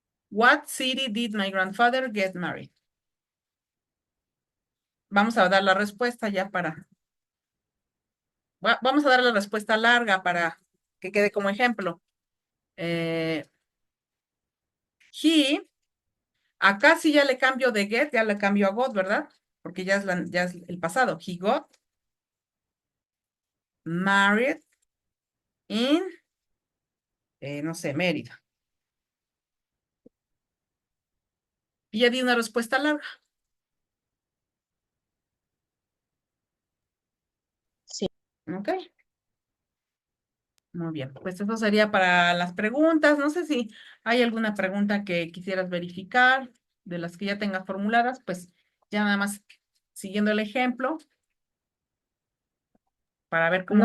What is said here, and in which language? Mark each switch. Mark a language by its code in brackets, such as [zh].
[en] What city did my grandfather get married? [es] Vamos a dar la respuesta ya para, vamos a dar la respuesta larga para que quede como ejemplo. Eh, he, acá sí ya le cambio de get, ya le cambio a got, ¿verdad? Porque ya es el pasado. [en] He got married in, [es] no sé, [en] Mérida. [es] Y ya di una respuesta larga. sí, ¿Ok? Muy bien. Pues eso sería para las preguntas. No sé si hay alguna pregunta que quisieras verificar de las que ya tengas formuladas, pues ya nada más siguiendo el ejemplo para ver cómo